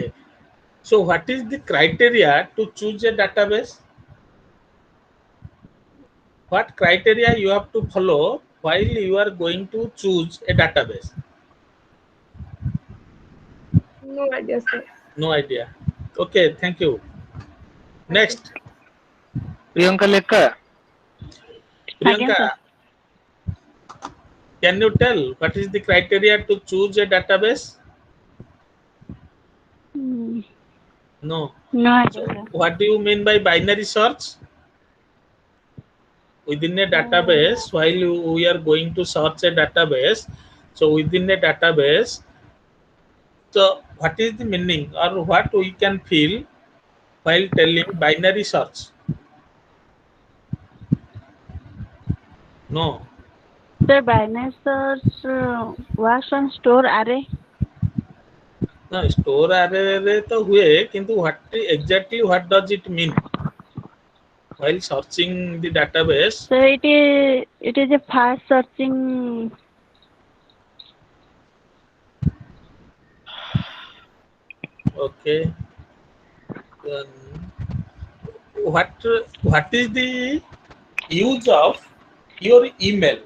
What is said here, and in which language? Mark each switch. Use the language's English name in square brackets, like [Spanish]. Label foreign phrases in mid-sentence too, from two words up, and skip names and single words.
[English] So what is the criteria to choose a database? What criteria you have to follow while you are going to choose a database? No idea, sir. No idea. Okay, thank you. Next. [Odia] ପ୍ରିୟଙ୍କା ଲେଖା। [English] Priyanka, can you tell what is the criteria to choose a database? No. No So idea. what do you mean by binary search? Within a database, while we are going to search a database, so within a database, so what is the meaning or what we can feel while telling binary search? No. Sir, binary search works on store array. No, store array [Hindi] रे तो हुए किंतु [English] what does it mean while searching the database? So it is a fast searching. Okay. Then what is the use of your email?